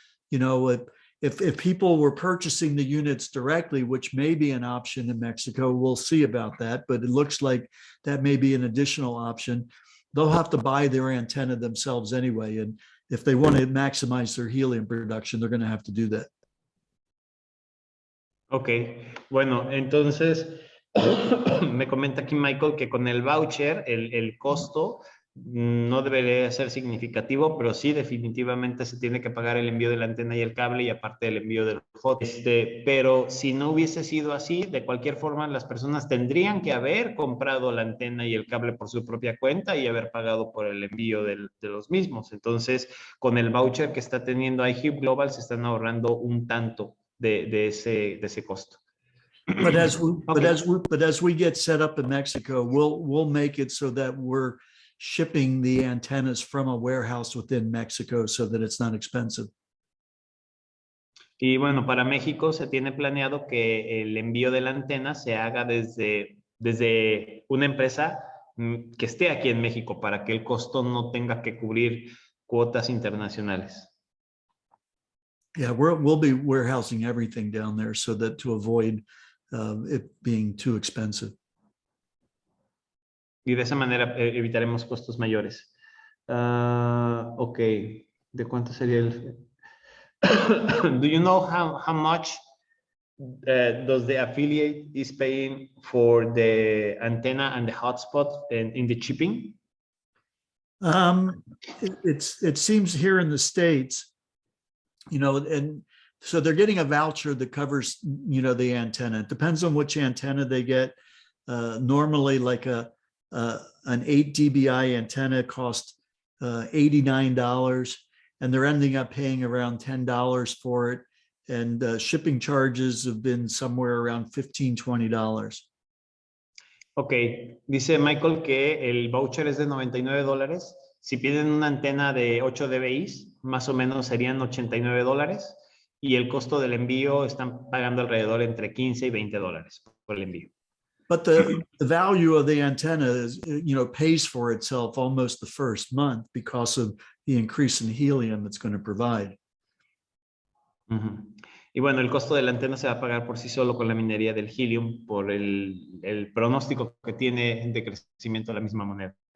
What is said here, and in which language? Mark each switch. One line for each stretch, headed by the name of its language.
English: You know, if people were purchasing the units directly, which may be an option in Mexico, we'll see about that, but it looks like that may be an additional option. They'll have to buy their antenna themselves anyway. And if they want to maximize their helium production, they're going to have to do that.
Spanish: Ok, bueno, entonces me comenta aquí Michael que con el voucher el costo no debería ser significativo, pero sí definitivamente se tiene que pagar el envío de la antena y el cable y aparte el envío del hot. Pero si no hubiese sido así, de cualquier forma las personas tendrían que haber comprado la antena y el cable por su propia cuenta y haber pagado por el envío de los mismos. Entonces, con el voucher que está teniendo iHub Global se están ahorrando un tanto de ese costo.
English: But as we get set up in Mexico, we'll make it so that we're shipping the antennas from a warehouse within Mexico so that it's not expensive.
Spanish: Y bueno, para México se tiene planeado que el envío de la antena se haga desde una empresa que esté aquí en México para que el costo no tenga que cubrir cuotas internacionales.
English: Yeah, we'll be warehousing everything down there so that to avoid it being too expensive.
Spanish: Y de esa manera evitaremos costos mayores. Ok, ¿de cuánto sería el?
English: Do you know how much does the affiliate is paying for the antenna and the hotspot in the shipping? It seems here in the States, you know, and so they're getting a voucher that covers, you know, the antenna. It depends on which antenna they get. Normally, like an 8 dBi antenna costs $89, and they're ending up paying around $10 for it. And shipping charges have been somewhere around $15, $20.
Spanish: Ok, dice Michael que el voucher es de $99. Si piden una antena de 8 dBi, más o menos serían $89. Y el costo del envío están pagando alrededor entre $15 y $20 por el envío.
English: But the value of the antenna is, you know, pays for itself almost the first month because of the increase in helium it's going to provide.
Spanish: Y bueno, el costo de la antena se va a pagar por sí solo con la minería del helium por el pronóstico que tiene de crecimiento de la misma moneda.